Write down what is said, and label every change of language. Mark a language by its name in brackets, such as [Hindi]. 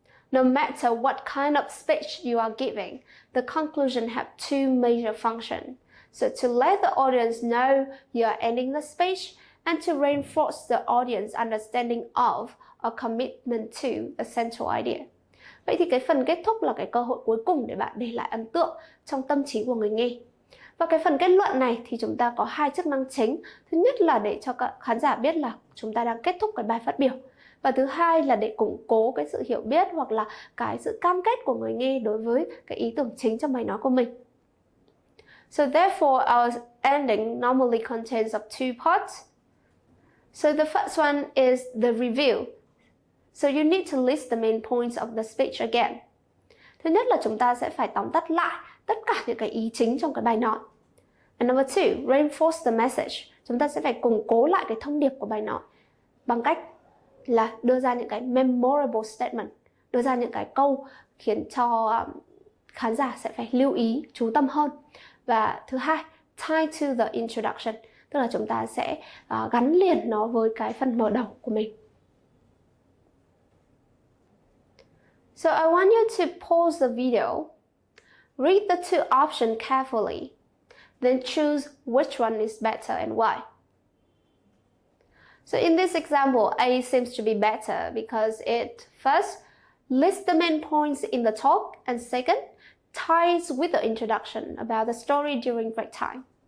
[English] No matter what kind of speech you are giving, the conclusion has 2 major functions. So to let the audience know you are ending the speech, and to reinforce the audience understanding of or commitment to the central idea. [Vietnamese] Vậy thì cái phần kết thúc là cái cơ hội cuối cùng để bạn để lại ấn tượng trong tâm trí của người nghe. Và cái phần kết luận này thì chúng ta có 2 chức năng chính. Thứ nhất là để cho các khán giả biết là chúng ta đang kết thúc cái bài phát biểu. Và thứ hai là để củng cố cái sự hiểu biết hoặc là cái sự cam kết của người nghe đối với cái ý tưởng chính trong bài nói của mình. [English] So therefore, our ending normally contains of 2 parts. So the first one is the review. So you need to list the main points of the speech again. [Vietnamese] Thứ nhất là chúng ta sẽ phải tóm tắt lại tất cả những cái ý chính trong cái bài nói. [English] And number 2, reinforce the message. [Vietnamese] Chúng ta sẽ phải củng cố lại cái thông điệp của bài nói bằng cách là đưa ra những cái [English] memorable statement, [Vietnamese] đưa ra những cái câu khiến cho khán giả sẽ phải lưu ý, chú tâm hơn. Và thứ hai, [English] tie to the introduction, [Vietnamese] tức là chúng ta sẽ gắn liền nó với cái phần mở đầu của mình. [English] So I want you to pause the video, read the 2 options carefully, then choose which one is better and why. So in this example, A seems to be better because it first lists the main points in the talk, and second, ties with the introduction about the story during break time.